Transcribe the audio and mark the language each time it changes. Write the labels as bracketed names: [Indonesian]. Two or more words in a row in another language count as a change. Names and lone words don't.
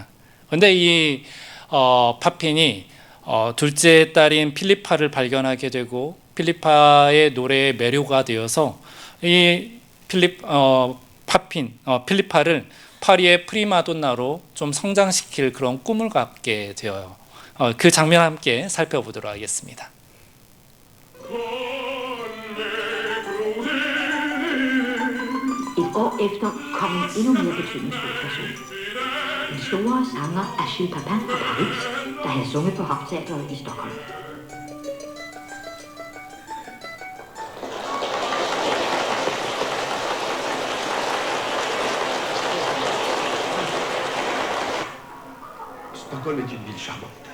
[Korean] 그런데 이 파피엔이 둘째 딸인 필리파를 발견하게 되고, 필리파의 노래에 매료가 되어서 이 필리파를 파리의 프리마돈나로 좀 성장시킬 그런 꿈을 갖게 되어요. 그 장면 함께 살펴보도록 하겠습니다. [Danish] Et år efter kom en endnu mere betydningsfuld person. Den store sanger Achille Papin fra Paris, der havde sunget på Hofteatret i Stockholm. [French] Stockholm est une ville charmante.